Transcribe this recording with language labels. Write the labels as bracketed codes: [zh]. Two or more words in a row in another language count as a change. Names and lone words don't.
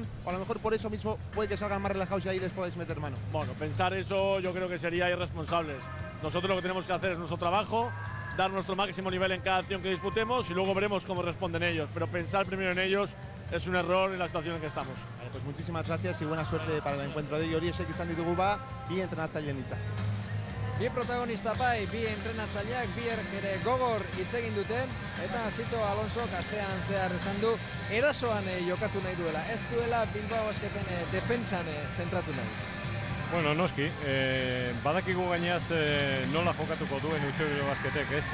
[es] O a lo mejor por eso mismo puede que salgan más relajados y ahí les podáis meter mano. Bueno, pensar eso yo creo que sería irresponsables. Nosotros lo que tenemos que hacer es nuestro trabajo, dar nuestro máximo nivel en cada acción que disputemos y luego veremos cómo responden ellos. Pero pensar primero en ellos es un error en la situación en que estamos. Vale, pues muchísimas gracias y buena suerte para el encuentro de hoy. [eu] Hori esek izan ditugu bi entrenatzaileen hitzak. Bi protagonista bai, bi entrenatzaileak, biek ere gogor hitz egin duten eta Sito Alonso astean zehar esan du erasoan jokatu nahi duela, ez duela Bilbao Basketen defentsan zentratu nahi. Bueno, noski, badakigu gainaz nola jokatuko duen Usue Bilbao Basketek, ez?